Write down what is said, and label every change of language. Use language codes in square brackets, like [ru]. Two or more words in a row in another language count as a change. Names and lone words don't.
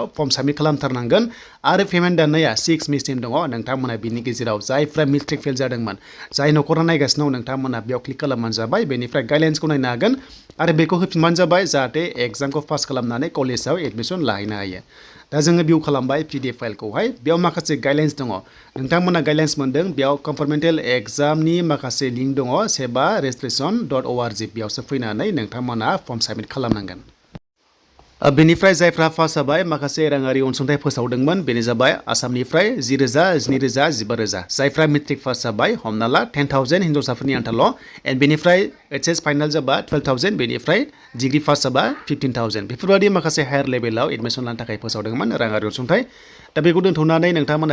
[en] form submit [brx] खालामथारनांगोन आरो पेमेन्ट दाननाया 6 मेसिम दङ नोंथांमोना बिनि गेजेराव जायफ्रा [en] matric fail [brx] जादोंमोन जाय न'खरा नायगासिनो दं नोंथांमोना बेयाव क्लिक खालामबानो जाबाय बेनिफ्राय गाइडलाइन्सखौ नायनो हागोन आरो बेखौ होफिनबानो जाबाय जाहाथे एग्जामखौ पास खालामनानै कलेजाव एडमिसन लाहैनो हायो दा जोङो भिउ खालामबाय PDF फाइलखौहाय बेयाव माखासे गाइडलाइन्स दङ नोंथांमोना गाइडलाइन्स मोनदों बेयाव कम्पार्टमेन्टेल एग्जामनि माखासे लिंक दङ SEBA registration.org बेयावसो फैनानै नोंथांमोना [en] form submit [brx] खालामनांगोन बेनिफ्राय जायफ्रा पास जाबाय माखासे राङारि अनसुंथाइ फोसावदोंमोन बेनो जाबाय आसामनिफ्राय 10,000 12,000 15,000 जायफ्रा [en] matric pass [brx] जाबाय हमना ला 10,000 हिन्जावसाफोरनि आन्थाल' एन्ड बेनिफ्राय [en] HS final [brx] जाबा 12,000 बेनिफ्राय [en] degree pass [brx] जाबा 15,000 बेफोरबायदि माखासे हायार लेभेलाव एडमिसन लानो थाखाय फोसावदोंमोन राङारि अनसुंथाइ दा बेखौ दोनथ'नानै नोंथांमोना